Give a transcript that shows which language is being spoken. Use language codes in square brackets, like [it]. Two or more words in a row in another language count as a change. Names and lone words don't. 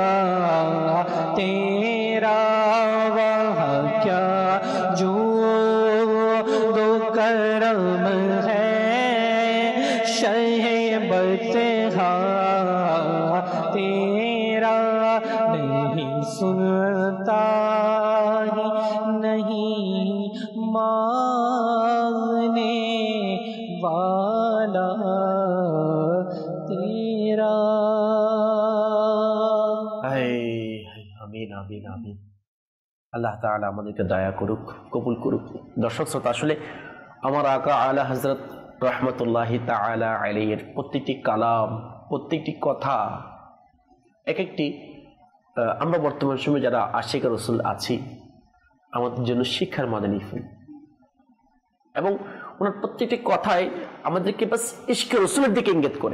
[ur] تیرا، وہاں کیا جود و کرم ہے شہ بتہا تیرا، نہیں سنتا ہی نہیں مانگنے والا تیرا۔ [bn] আমিন আমিন আমিন। আল্লাহ তাআলা আমাদেরকে দয়া করুক, কবুল করুক। দর্শক শ্রোতা, আসলে আমার আকা আলা হযরত রাহমাতুল্লাহি তাআলা আলাইহির প্রত্যেকটি কালাম, প্রত্যেকটি কথা এক একটি আমরা বর্তমান সময়ে যারা আশিক রাসূল আছি আমাদের জন্য শিক্ষার মাদানী ফুল, এবং ওনার প্রত্যেকটি কথায় আমাদেরকে বাস ইশকে রাসূলের দিকে ইঙ্গিত করে।